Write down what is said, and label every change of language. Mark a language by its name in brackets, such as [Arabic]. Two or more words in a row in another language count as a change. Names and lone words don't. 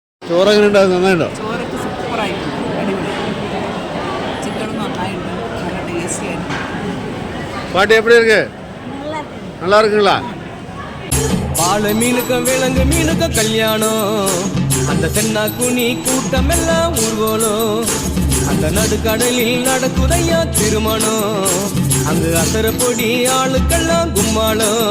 [Malayalam] ചോറൊക്കെ ഉണ്ടാകും? നന്നായിട്ടോ? ചോറൊക്കെ സൂപ്പറായിട്ടുണ്ട്, അടിപൊളി. ചിക്കനും നന്നായിട്ടുണ്ട്, നല്ല ടേസ്റ്റി ആയിരുന്നു. [Tamil] பாட்டி எப்படி இருக்கு? நல்லா இருக்குங்களா? பால மீனுக்கும் விலங்கு மீனுக்கும் கல்யாணம், அந்த தென்னா குனி கூட்டம் எல்லாம் ஊர்வலம், அந்த நடுக்கடலில் நடக்குதையா திருமணம், அங்கு அசர பொடி ஆளுக்கெல்லாம் கும்மாளம்.